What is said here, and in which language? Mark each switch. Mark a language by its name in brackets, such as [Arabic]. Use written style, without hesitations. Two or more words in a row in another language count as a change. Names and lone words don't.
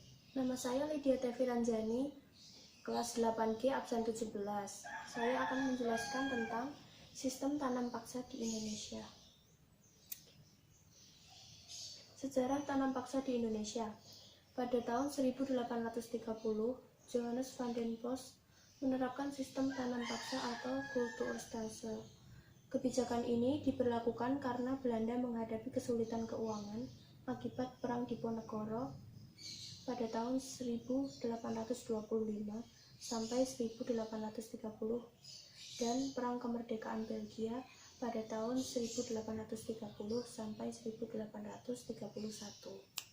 [Indonesian] Nama saya Lydia Tevi Ranjani, kelas 8G absen 17. Saya akan menjelaskan tentang sistem tanam paksa di Indonesia. Sejarah tanam paksa di Indonesia. Pada tahun 1830, Johannes van den Bos menerapkan sistem tanam paksa atau kultuurstelsel. Kebijakan ini diberlakukan karena Belanda menghadapi kesulitan keuangan akibat Perang Diponegoro pada tahun 1825 sampai 1830 dan Perang Kemerdekaan Belgia pada tahun 1830 sampai 1831.